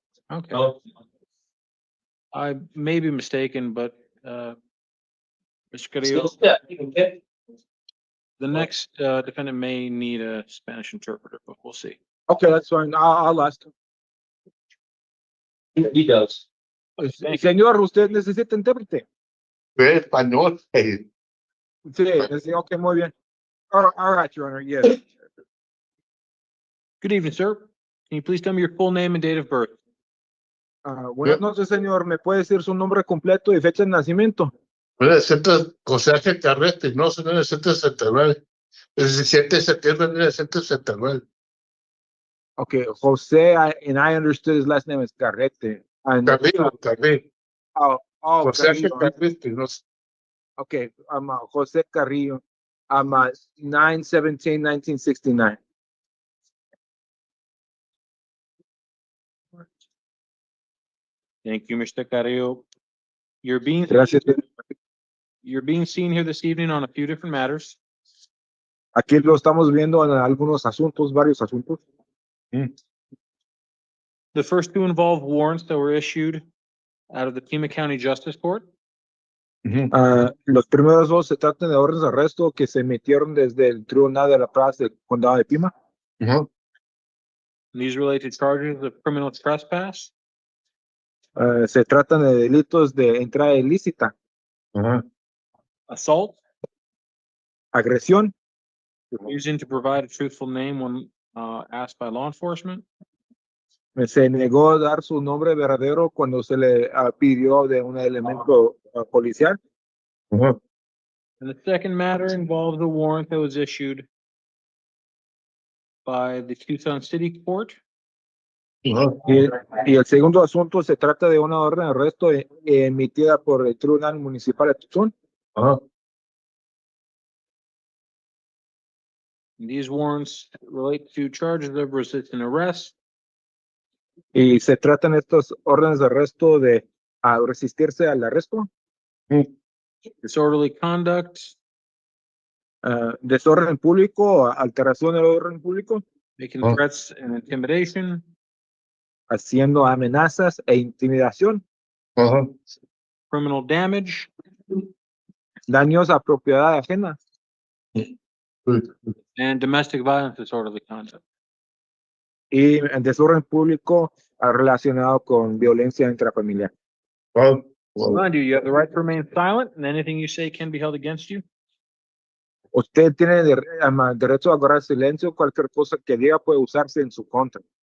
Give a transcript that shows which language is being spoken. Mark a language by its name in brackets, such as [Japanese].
[English] Oh, I may be mistaken, but Mr. Carrillo, okay. the next defendant may need a Spanish interpreter, but we'll see. Okay, that's fine. I'll ask. He does. [Spanish] Señor, ¿usted necesita intérprete? Español. Sí, sí, [English] okay, [Spanish] muy bien. [English] All right, Your Honor, yes. Good evening, sir. Can you please tell me your full name and date of birth? [Spanish] Buenas noches, señor. ¿Me puede decir su nombre completo y fecha de nacimiento? 1969, no, 1969. 17 de septiembre de 1969. [English] Okay, Jose, and I understood his last name is Carrete. Carrillo. Oh, José Carrillo. [Spanish] Carrillo, no sé. [English] Okay, Jose Carrillo. 9/17/1969. Thank you, Mr. Carrillo. You're being [Spanish] Gracias. [English] seen here this evening on a few different matters. [Spanish] Aquí lo estamos viendo en algunos asuntos, varios asuntos. [English] The first two involve warrants that were issued out of the Pima County Justice Court. [Spanish] Los primeros dos se tratan de órdenes de arresto que se emitieron desde el Tribunal de la Paz del Condado de Pima. [English] These relate to charges of criminal trespass, [Spanish] Se tratan de delitos de entrada ilícita, [English] assault, [Spanish] agresión, [English] refusing to provide a truthful name when asked by law enforcement, [Spanish] se negó a dar su nombre verdadero cuando se le pidió de un elemento policial. [English] and the second matter involves a warrant that was issued by the Tucson City Court. [Spanish] Y el segundo asunto se trata de una orden de arresto emitida por el Tribunal Municipal de Tucson. [English] And these warrants relate to charges of resisting arrest, [Spanish] Y se tratan estos órdenes de arresto de resistirse al arresto, [English] disorderly conduct, [Spanish] desorden público, alteración del orden público, [English] making threats and intimidation, [Spanish] haciendo amenazas e intimidación, [English] criminal damage, [Spanish] daños a propiedad ajena [English] and domestic violence disorderly conduct. [Spanish] y desorden público relacionado con violencia intrafamiliar. [English] Remind you, you have the right to remain silent, and anything you say can be held against you. [Spanish] Usted tiene derecho a guardar silencio, cualquier cosa que diga puede usarse en su contra.